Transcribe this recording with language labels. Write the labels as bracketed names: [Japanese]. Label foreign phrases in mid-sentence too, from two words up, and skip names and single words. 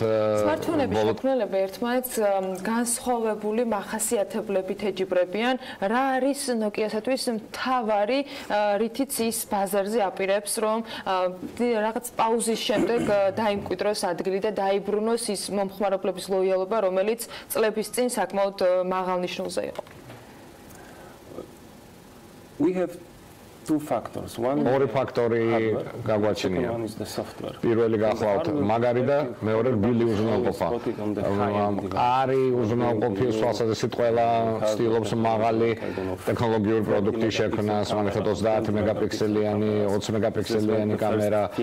[Georgian] smartphone-ების შექმნელები ერთმანეთს განსხვავებული მახასიათებლებით ეჯიბრებიან. რა არის Nokia-სათვის მთავარი, რითიც ის ბაზარზე აპირებს, რომ რაღაც პაუზის შემდეგ დაიმკვიდროს ადგილი და დაიბრუნოს ის მომხმარებლების ლოიალობა, რომელიც წლების წინ საკმაოდ მაღალ ნიშნულზე იყო. [English] We have two factors. [Georgian] ორი ფაქტორი გაგვაჩნია. პირველი გახლავთ მაგარი და მეორე რბილი უზრუნველყოფა. მყარი უზრუნველყოფის თვალსაზრისით ყველა ცდილობს მაღალი ტექნოლოგიური პროდუქტის შექმნას, მაგალითად 30 მეგაპიქსელიანი, 20 მეგაპიქსელიანი კამერა.